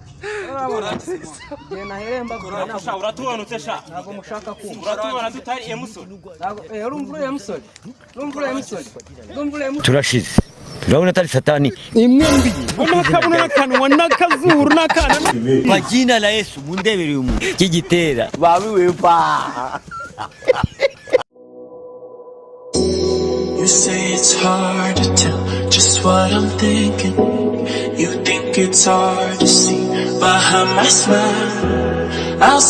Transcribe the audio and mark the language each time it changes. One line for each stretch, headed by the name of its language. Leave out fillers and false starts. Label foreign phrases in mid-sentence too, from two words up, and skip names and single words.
Kinyarwanda: uratubanutse sha ntabwo mushaka kumva uratubona tutari emusore turashize turabona atari satani imwe mbi n'akabuno n'akanwa n'akazuru n'akana
Swahili: kwa jina la Yesu
Kinyarwanda: mundebere umuntu kigitera Babiwe pa.
English: You say it's hard to tell just what I'm thinking. You think it's hard to see behind my smile. I'll say